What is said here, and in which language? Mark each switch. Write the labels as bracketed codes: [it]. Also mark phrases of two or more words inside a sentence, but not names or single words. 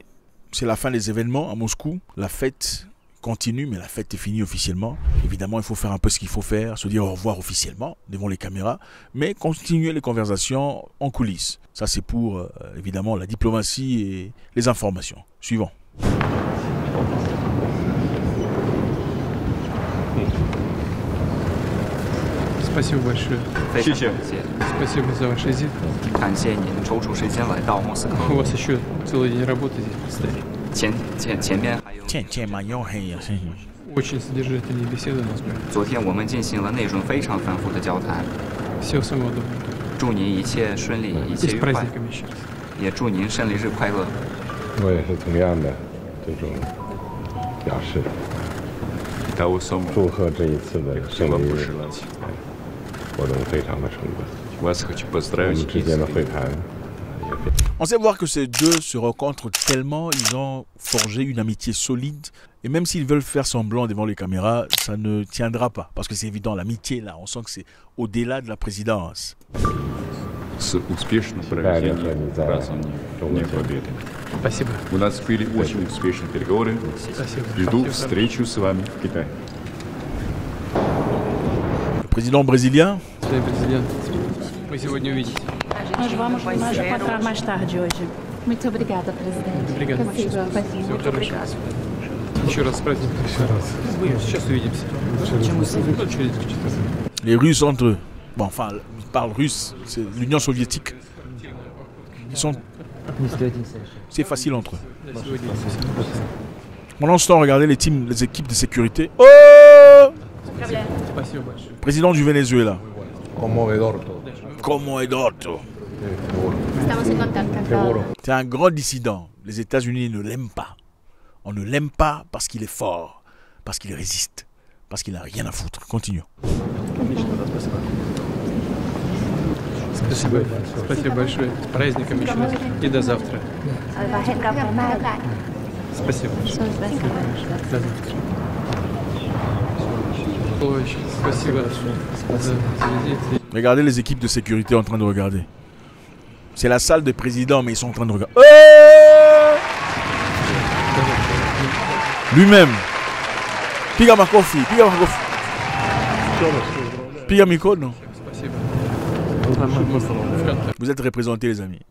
[fr] C'est la fin des événements à Moscou. La fête continue, mais la fête est finie officiellement. Évidemment, il faut faire un peu ce qu'il faut faire, se dire au revoir officiellement devant les caméras, mais continuer les conversations en coulisses. Ça, c'est pour, évidemment, la diplomatie et les informations. Suivant. [ru] Спасибо большое. Спасибо за ваш визит. У вас еще целый день работы здесь предстоит. Очень содержательные беседы у нас были. Всего самого доброго. С праздником еще раз. [zh] 我也是同样的这种表示，祝贺这一次的胜利活动非常的成功。我们之间的会谈。 [fr] On sait voir que ces deux se rencontrent tellement, ils ont forgé une amitié solide. Et même s'ils veulent faire semblant devant les caméras, ça ne tiendra pas. Parce que c'est évident, l'amitié, là, on sent que c'est au-delà de la présidence. [ru] Успешным проведением празднования Победы. Спасибо. У нас были очень успешные переговоры. Жду встречу с вами в Китае. [fr] Le président brésilien. [ru] Президент, вы сегодня увидите. [pt] Nós vamos encontrar mais tarde hoje. Muito obrigada, presidente. Obrigado. [ru] Всего хорошего. Еще раз с праздником. Сейчас увидимся. [fr] Les Russes entre eux. Bon, enfin, ils parlent russe, c'est l'Union soviétique. C'est facile entre eux. Pendant ce temps, regardez les équipes de sécurité. Oh! Président du Venezuela. Como Edorto. C'est un grand dissident. Les États-Unis ne l'aiment pas. On ne l'aime pas parce qu'il est fort, parce qu'il résiste, parce qu'il n'a rien à foutre. Continuons. [ru] Спасибо. Спасибо большое. С праздником еще раз. И до завтра. Спасибо. До завтра. Спасибо за визит. [fr] Regardez les équipes de sécurité en train de regarder. C'est la salle des présidents, mais ils sont en train de regarder. Lui-même. [sw] Piga Makofi. Piga Miko, non? [fr] Vous êtes représentés, les amis.